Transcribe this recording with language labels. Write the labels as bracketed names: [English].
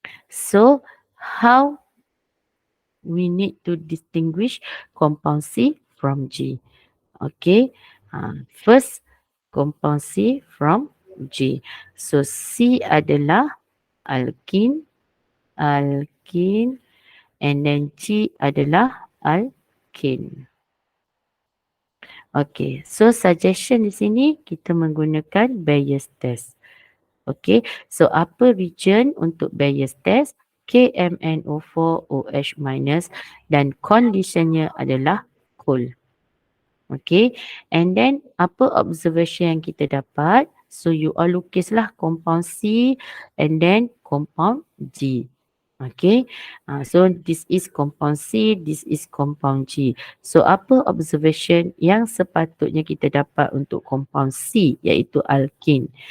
[English] So how we need to distinguish compound C from G? Okay, first compound C from G. [Malay] So C adalah alkene, alkene [English] and then [Malay] G adalah alkene. [English] Okay, so [Malay] suggestion di sini kita menggunakan Bayes test. [English] Okay, so [Malay] apa reagent untuk Bayes test? KMNO4OH- dan conditionnya adalah cool. [English] Okay, and then [Malay] apa observation yang kita dapat? [English] So you all [Malay] lukislah [English] compound C and then compound G. Okay, so this is compound C, this is compound G. [Malay] So apa observation yang sepatutnya kita dapat untuk compound C iaitu alkene?